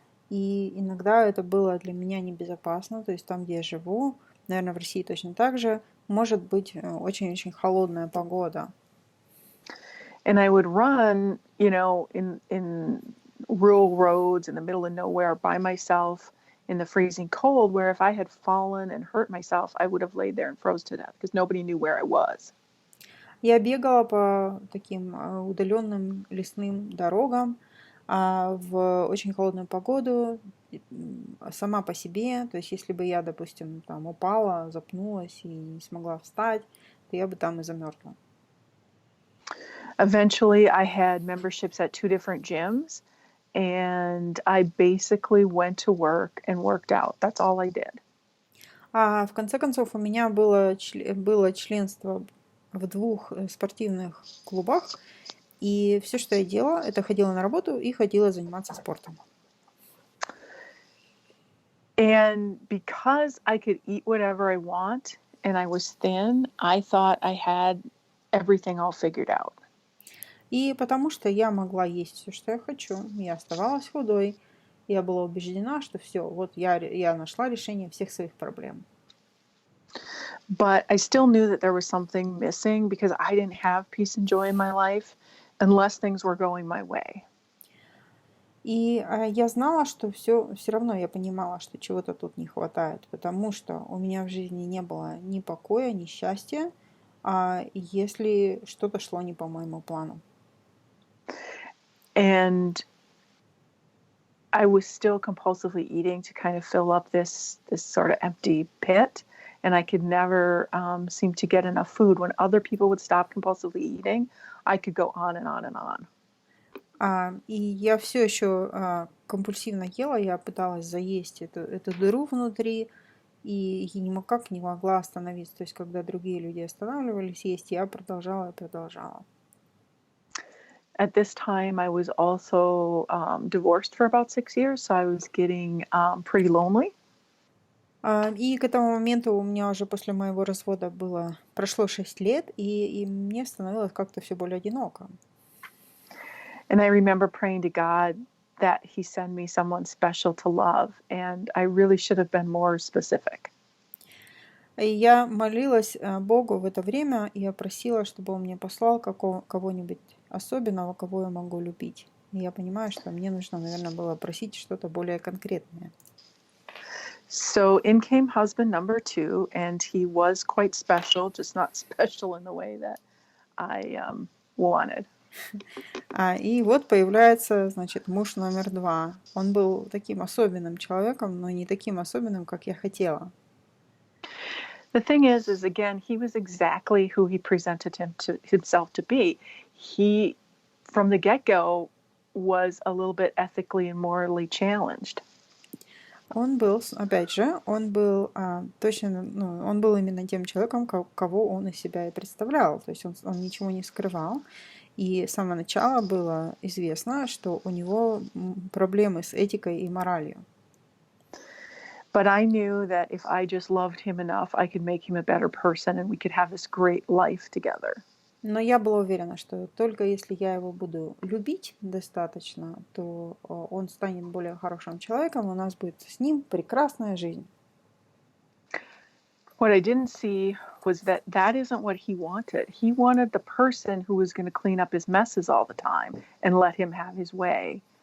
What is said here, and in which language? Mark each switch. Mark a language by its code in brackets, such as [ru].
[ru] И иногда это было для меня небезопасно. То есть там, где я живу, наверное, в России точно так же, может быть очень-очень холодная погода. [en] And I would run, in rural roads in the middle of nowhere by myself in the freezing cold, where if I had fallen and hurt myself, I would have laid there and froze to death because nobody knew where I was. [ru] Я бегала по таким удаленным лесным дорогам, в очень холодную погоду, сама по себе. То есть если бы я, допустим, там упала, запнулась и не смогла встать, то я бы там и замерзла. [en] Eventually, I had memberships at 2 different gyms, and I basically went to work and worked out. That's all I did. [ru] В конце концов, у меня было членство в 2 спортивных клубах, и все, что я делала, это ходила на работу и ходила заниматься спортом. [en] And because I could eat whatever I want and I was thin, I thought I had everything all figured out. [ru] И потому что я могла есть все, что я хочу, я оставалась худой, я была убеждена, что все, вот я нашла решение всех своих проблем. [en] But I still knew that there was something missing because I didn't have peace and joy in my life unless things were going my way. [ru] И я знала, что все равно я понимала, что чего-то тут не хватает, потому что у меня в жизни не было ни покоя, ни счастья, если что-то шло не по моему плану. [en] And I was still compulsively eating to kind of fill up this sort of empty pit. And I could never seem to get enough food. When other people would stop compulsively eating, I could go on and on and on. [ru] И я все еще компульсивно ела, я пыталась заесть эту дыру внутри, и я никак не могла остановиться. То есть, когда другие люди останавливались есть, я продолжала и продолжала. [en] At this time, I was also divorced for about 6 years, so I was getting pretty lonely. [ru] И к этому моменту у меня уже после моего развода прошло 6 лет, и мне становилось как-то все более одиноко. [en] And I remember praying to God that He send me someone special to love, and I really should have been more specific. [ru] И я молилась Богу в это время, и я просила, чтобы Он мне послал кого-нибудь особенного, кого я могу любить. И я понимаю, что мне нужно, наверное, было просить что-то более конкретное. [en] So in came husband number 2, and he was quite special, just not special in the way that I wanted. [ru] И вот появляется, значит, муж номер 2. Он был таким особенным человеком, но не таким особенным, как я хотела. [en] The thing is again, he was exactly who he presented himself to be. He, from the get-go, was a little bit ethically and morally challenged. [ru] Он был, опять же, он был точно, он был именно тем человеком, кого он из себя и представлял. То есть он ничего не скрывал. И с самого начала было известно, что у него проблемы с этикой и моралью. [en] But I knew that if I just loved him enough, I could make him a better person and we could have this great life together. [ru] Но я была уверена, что только если я его буду любить достаточно, то он станет более хорошим человеком, и у нас будет с ним прекрасная жизнь. [en] What I didn't see was that isn't what he wanted. He wanted the person who was going to clean up his messes all the time and let him have his way.